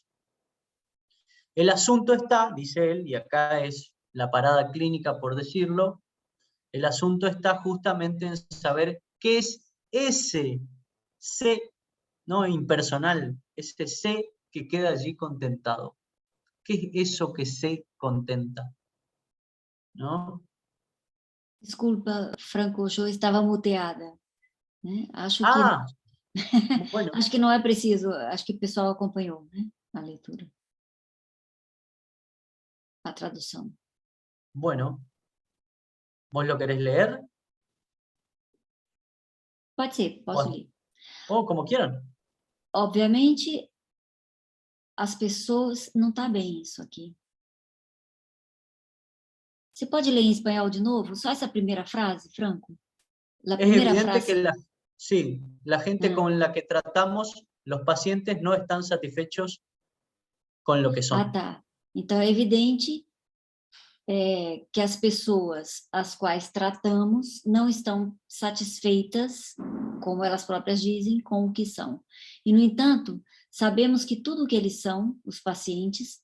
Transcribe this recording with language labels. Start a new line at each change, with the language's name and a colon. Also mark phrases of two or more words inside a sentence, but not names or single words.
Spanish: El asunto está, dice él, y acá es la parada clínica por decirlo, el asunto está justamente en saber qué es ese sé, ¿no? Impersonal, ese sé que queda allí contentado. ¿Qué es eso que se contenta? ¿No?
Portuguese: Desculpa, Franco, eu estava muteada. Né? Acho
Spanish: Bueno.
Portuguese: acho que não é preciso, acho que o pessoal acompanhou, né? A leitura. A tradução.
Spanish: Bueno. ¿Vos lo querés leer?
Portuguese: Pode ser, posso ler. Ou como quieran. Obviamente, as pessoas... Não está bem isso aqui. Você pode ler em espanhol de novo? Só essa primeira frase, Franco?
Spanish: La Es primera evidente frase. que sí, la gente con la que tratamos, los pacientes no están satisfechos con lo que son.
Portuguese: Ah, tá. Então, é evidente que as pessoas às quais tratamos não estão satisfeitas, como elas próprias dizem, com o que são. E, no entanto, sabemos que tudo o que eles são, os pacientes...